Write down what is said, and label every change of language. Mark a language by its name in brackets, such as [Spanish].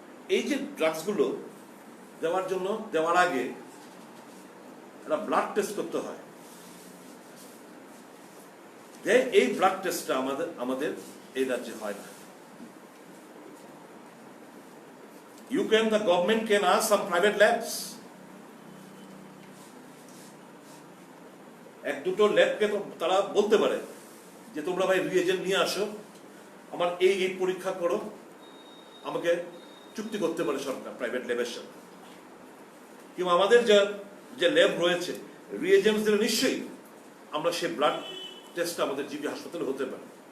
[Bangla] এই যে ড্রাগসগুলো দেওয়ার আগে একটা ব্লাড টেস্ট করতে হয়। এই ব্লাড টেস্টটা আমাদের এই রাজ্যে হয় না। [English] the government can ask some private labs. [Bangla] এক দুটো ল্যাবকে তো তারা বলতে পারে যে তোমরা ভাই রিএজেন্ট নিয়ে আসো, আমার এই পরীক্ষা করো, আমাকে চুক্তি করতে পারে সরকার প্রাইভেট ল্যাবের সাথে। কিংবা আমাদের যে ল্যাব রয়েছে রিএজেন্টস দিলে নিশ্চয়ই আমরা সেই ব্লাড টেস্ট আমাদের জিবি হাসপাতালে হতে পারে।